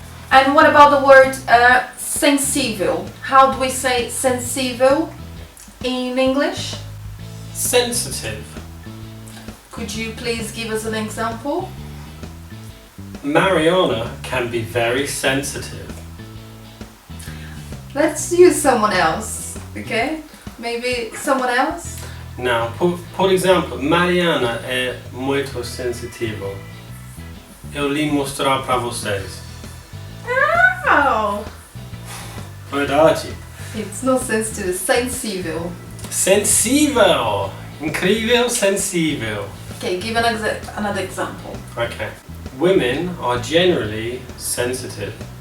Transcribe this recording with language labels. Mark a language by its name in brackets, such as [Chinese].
[English] And what about the word sensível? How do we say sensível in English? Sensitive. Could you please give us an example? Mariana can be very sensitive. Let's use someone else, okay? Maybe someone else? [Portuguese] Now, por exemplo, Mariana é muito sensitiva. Eu lhe mostrar para vocês. Oh! Verdade. [English] It's not sensitive, it's sensível. [Portuguese] Sensível. Incrível, sensível. [English] Okay, give another example. Okay. Women are generally sensitive.